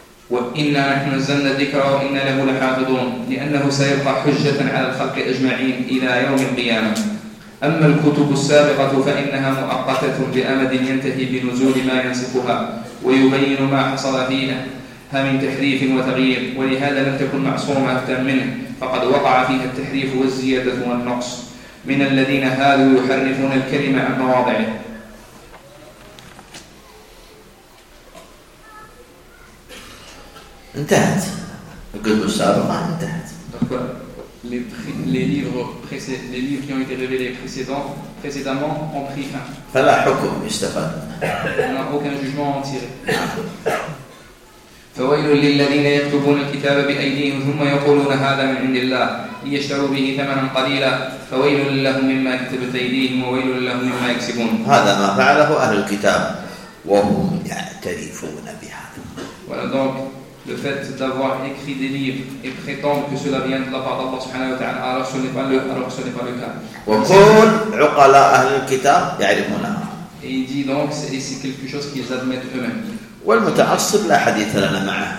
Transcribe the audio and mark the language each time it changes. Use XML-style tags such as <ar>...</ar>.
<ar>وإنا نحن نزلنا الذكر وإنا له لحافظون لأنه سيبقى حجة على الخلق أجمعين إلى يوم القيامة أما الكتب السابقة فإنها مؤقتة بأمد ينتهي بنزول ما ينسخها ويبين ما حصل فيها من تحريف وتغيير ولهذا لم تكن معصومة منه فقد وقع فيها التحريف والزيادة والنقص من الذين هادوا يحرفون الكلمة عن مواضعه انتهت الكتب السابقة انتهت.</ar> <fr>les livres qui ont été révélés précédemment ont pris fin.</fr> <ar>فلا حكم استفاد.</ar> <fr>aucun jugement en tiré.</fr> <ar>فويل للذين يكتبون الكتاب بأيديهم ثم يقولون هذا من عند الله ليشتروا به ثمنا قليلا فويل لهم مما كتبت أيديهم وويل لهم مما يكسبون. هذا ما فعله أهل الكتاب وهم يعترفون بهذا. ولذلك</ar> <fr>Le fait d'avoir écrit des livres et prétendre que cela vient de la part d'Allah subhanahu wa ta'ala, alors que ce n'est pas le cas. Et il dit donc, c'est quelque chose qu'ils admettent eux-mêmes.</fr>